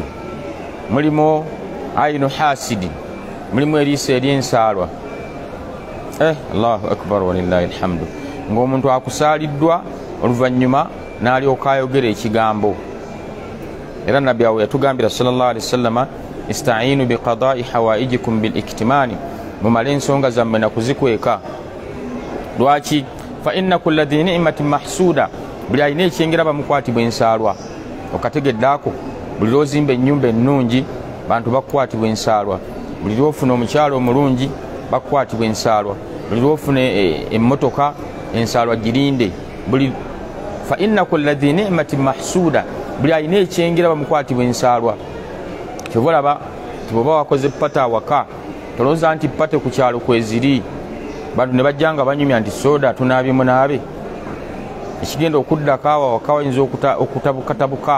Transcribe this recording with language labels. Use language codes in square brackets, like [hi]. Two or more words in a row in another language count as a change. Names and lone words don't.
[lg] Mulimu [ar] عين حاسد, [lg] mulimu eriiso ery'ensaalwa. [ar] الله أكبر ولله الحمد. [lg] Ng'omuntu akusaaliddwa oluvannyuma n'alyoka ayogera ekigambo. Era nabbi awo yatugambira [ar] صلى الله عليه وسلم, استعينوا بقضاء حوائجكم بالكتمان, [lg] mumale ensonga zammwe na kuzikweka. Lwaki? [ar] فإن كل ذي نعمة محسود, [lg] buli alina ekyengera bamukwatibwa ensaalwa. Okategeddaako buli lwozimba ennyumba ennungi bantu bakwatibwa ensaalwa, buli lwofuna omukyalo omulungi bakwatibwa ensaalwa, buli lwofuna emmotoka ensaalwa girinde. Buli [ar] فإن كل ذي نعمة محسود, [lg] buli alina ekyengera bamukwatibwa ensaalwa. Kyova olaba nti bw'oba wakoze pata awaka tolowooza nti pate ku kyalo kweziri, bantu ne bajja nga banyumya nti soda tunaabye munaabe. Ekigenda okuddako awo awaka wayinza okutabukatabuka.